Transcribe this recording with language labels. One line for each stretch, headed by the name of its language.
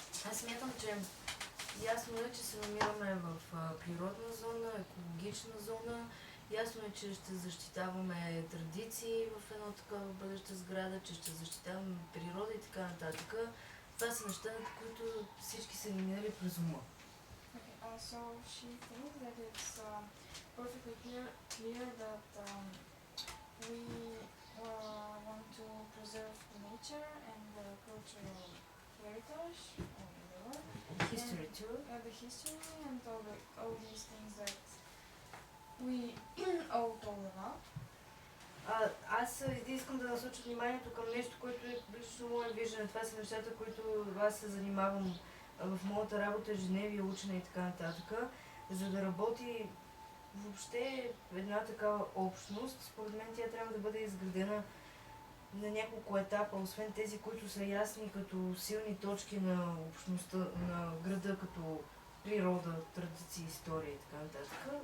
Bulgarian: Аз смятам, че ясно е, че се намираме в природна зона, екологична зона. Ясно е, че ще защитаваме традиции в една такава бъдеща сграда, че ще защитаваме природа и така нататък. Това са неща, които всички са ни минали през ума.
English: Okay, so she thinks that it's perfectly clear that we want to preserve nature and the cultural heritage of the world. History too. The history and all these things that we all told about.
Bulgarian: Аз искам да насоча вниманието към нещо, което е лично мое виждане. Това са нещата, които аз се занимавам в моята работа, ежедневие, учене и така нататък. За да работи въобще една такава общност, според мен тя трябва да бъде изградена на няколко етапа, освен тези, които са ясни като силни точки на общността, на града, като природа, традиции, история и така нататък.